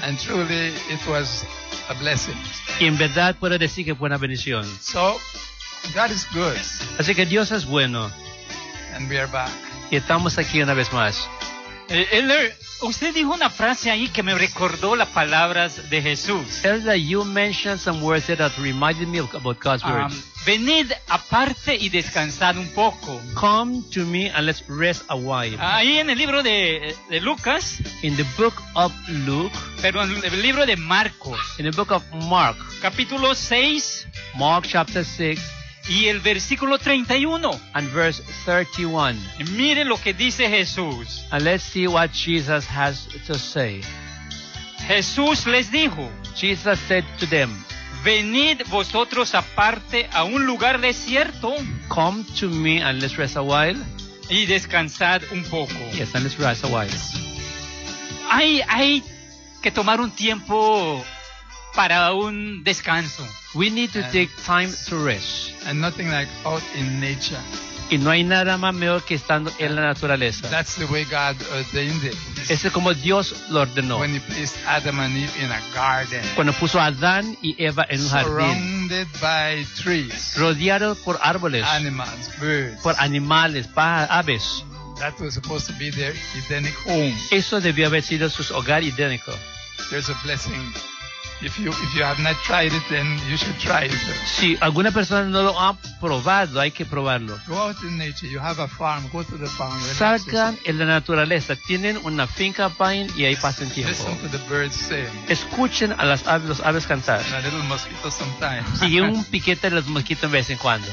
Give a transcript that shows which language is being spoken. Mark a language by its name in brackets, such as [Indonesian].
[English] And truly it was a blessing. [Spanish] Y en verdad puedo decir que fue una bendición. [English] So God is good. [Spanish] Así que Dios es bueno. [English] And we are back. [Spanish] Y estamos aquí una vez más. Elder, usted dijo una frase ahí que me recordó las palabras de Jesús. [English] Elder, you mentioned some words there that reminded me about God's words. [Spanish] Venid aparte y descansad un poco. [English] Come to me and let's rest a while. [Spanish] Ahí en el libro de Lucas. [English] In the book of Luke. [Spanish] Perdón, el libro de Marcos. [English] In the book of Mark. [Spanish] Capítulo 6. [English] Mark chapter 6. [Spanish] Y el versículo 31. [English] And verse 31. [Spanish] Miren lo que dice Jesús. [English] And let's see what Jesus has to say. [Spanish] Jesús les dijo. [English] Jesus said to them. [Spanish] Venid vosotros aparte a un lugar desierto. [English] Come to me and let's rest a while. [Spanish] Y descansad un poco. [English] Yes, and let's rest a while. [Spanish] Hay que tomar un tiempo para un descanso. [English] We need to take time to rest. And nothing like out in nature. [Spanish] Y no hay nada más mejor que estando en la naturaleza. [English] That's the way God ordained it. [Spanish] Es como Dios lo ordenó. [English] When he placed Adam and Eve in a garden. [Spanish] Cuando puso a Adán y Eva en un jardín. [English] Surrounded by trees. [Spanish] Rodeado por árboles. [English] Animals, birds. [Spanish] Por animales, pájaros, aves. [English] That was supposed to be their Edenic home. [Spanish] Eso debió haber sido su hogar idénico. [English] There's a blessing. If you have not tried it, then you should try it. [Spanish] Si alguna persona no lo ha probado, hay que probarlo. [English] Go out in nature. You have a farm. Go to the farm. [Spanish] Salgan en la naturaleza. Tienen una finca, vayan y ahí pasen tiempo. [English] Listen to the birds sing. [Spanish] Escuchen a las aves, los aves cantar. [English] And a little mosquito sometimes. [Spanish] Y un piquete de los mosquitos de vez en cuando.